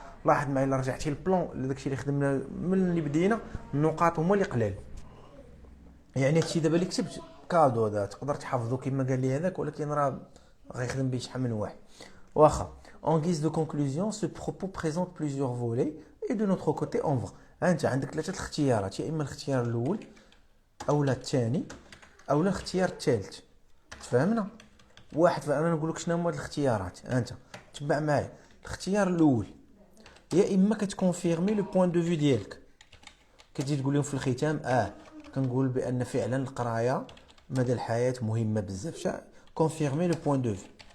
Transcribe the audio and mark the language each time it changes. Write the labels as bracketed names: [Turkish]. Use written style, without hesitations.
[Arabic] لاحظ معايا الا رجعتي للبلان داكشي اللي خدمنا من اللي بدينا، النقاط هما اللي قلال. يعني هادشي دابا اللي كتبت كادو هذا تقدر تحفظو كما قال لي هذاك، ولكن راه غيخدم به شحال من واحد. [French] واخا en guise de conclusion ce propos présente plusieurs volets et de notre côté on va. [Arabic] انت عندك ثلاثه الاختيارات، يا اما الاختيار الاول اولا الثاني اولا الاختيار الثالث. تفهمنا؟ واحد، فانا نقول لك شنو هما الاختيارات، انت تبع معايا. الاختيار الاول يا اما كتكونفيرمي [French] لو بوين دو في [Arabic] ديالك، كتجي تقول لهم في الختام كنقول بان فعلا القرايه مدى الحياه مهمه بزاف، كونفيرمي لو بوين دو في.